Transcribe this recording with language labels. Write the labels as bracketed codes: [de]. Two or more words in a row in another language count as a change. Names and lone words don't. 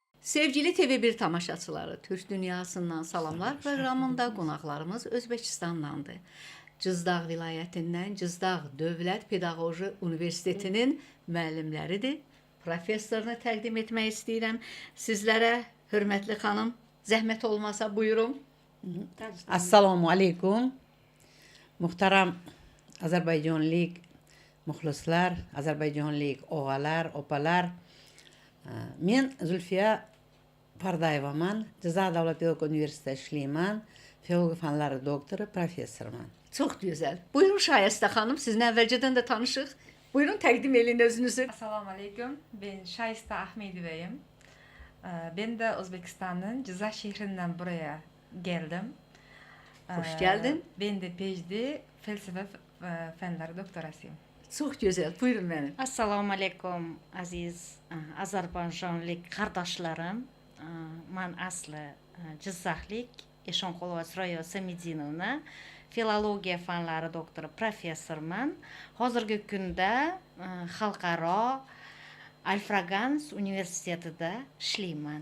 [az] Sevgili TV1 tamaşaçıları, Türk Dünyasından salamlar proqramında qonaqlarımız Özbəkistandandır. Cızdağ vilayətindən Cızdağ Dövlət Pedaqoji Universitetinin müəllimləridir. Professorunu təqdim etmək istəyirəm. Sizlərə, hörmətli xanım, zəhmət olmasa buyurun. [uz] Assalomu alaykum. Muhtaram Azərbaycanlik muxlislar, Azərbaycanlik og'alar, opalar. Men Zulfiya Pardayevaman, Jizzax Davlat Pedagogika Universitetida ishlayman. Filologiya fanlari doktori, professorman. [az] Çox gözəl. Buyurun Şayəstə xanım, sizinlə əvvəlcədən də tanışıq. Buyurun təqdim edin özünüzü. [tr] Assalamu alaikum. Ben Şayista Ahmedovayım. Ben de Özbekistan'ın Cizre şehrinden buraya geldim. Hoş geldin. Ben de PhD felsefe fenleri doktorasıyım. [az] Çox gözəl. Buyurun mənim. [uz] Assalomu alaykum aziz Azərbaycanlik qardaşlarım. Men asli Jizzaxlik Eshonqulova Surayyo Samidinovna, filologiya fanlari doktori, professorman. Hozirgi kunda xalqaro Alfragans universitetida ishlayman.